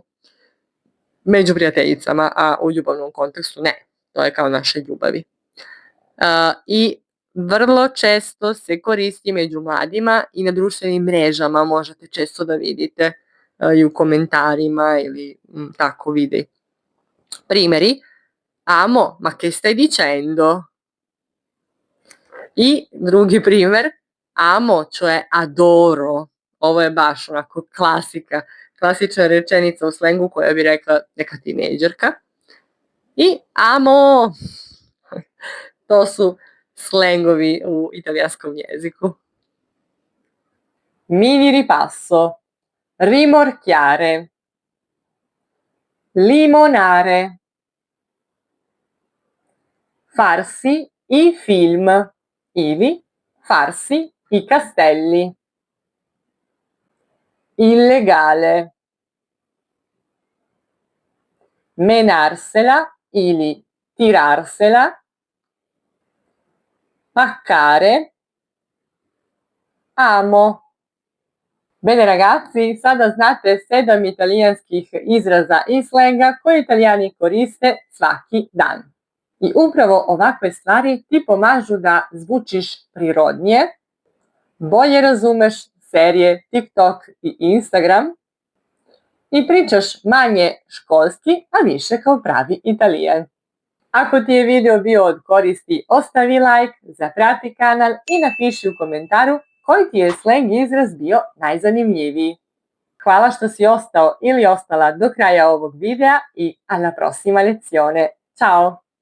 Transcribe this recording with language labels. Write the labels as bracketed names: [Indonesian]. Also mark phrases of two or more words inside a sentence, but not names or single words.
[Serbian] Među prijateljicama, a u ljubavnom kontekstu ne. To je kao naše ljubavi. I vrlo često se koristi među mladima i na društvenim mrežama, možete često da vidite i u komentarima ili tako vidi. Primeri, [Italian] amo, ma che stai dicendo? [Serbian] I drugi primer, [Italian] amo, cioè adoro. [Serbian] Ovo je baš onako klasična rečenica u slengu koja bi rekla neka tinejdžerka. I amo, to su slengovi u italijanskom jeziku. [Italian] Mini ripasso. Rimorchiare. Limonare. Farsi i film ili farsi i castelli. Illegale. Menarsela ili tirarsela. Paccare. Amo. Bene ragazzi, [Serbian] sada znate 7 italijanskih izraza i slenga koje Italijani koriste svaki dan. I upravo ovakve stvari ti pomažu da zvučiš prirodnije, bolje razumeš serije TikTok i Instagram i pričaš manje školski, a više kao pravi Italijan. Ako ti je video bio od koristi, ostavi like, zaprati kanal i napiši u komentaru koji ti je sleng izraz bio najzanimljiviji. Hvala što si ostao ili ostala do kraja ovog videa i [Italian] alla prossima lezione. Ciao!